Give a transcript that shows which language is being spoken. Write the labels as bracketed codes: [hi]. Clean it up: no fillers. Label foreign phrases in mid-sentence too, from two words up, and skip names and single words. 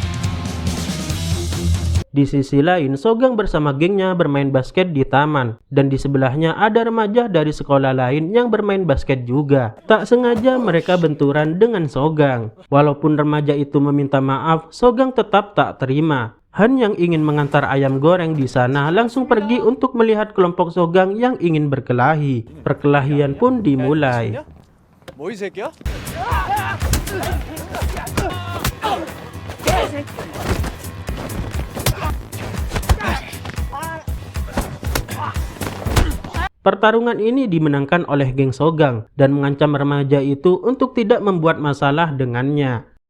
[id] Di sisi lain, Sogang bersama gengnya bermain basket di taman, dan di sebelahnya ada remaja dari sekolah lain yang bermain basket juga. Tak sengaja mereka benturan dengan Sogang. Walaupun remaja itu meminta maaf, Sogang tetap tak terima. Han yang ingin mengantar ayam goreng di sana langsung pergi untuk melihat kelompok Sogang yang ingin berkelahi. Perkelahian pun dimulai. [ko] 뭐 이 새끼야? [id] Pertarungan ini dimenangkan oleh geng Sogang dan mengancam remaja itu untuk tidak membuat masalah dengannya.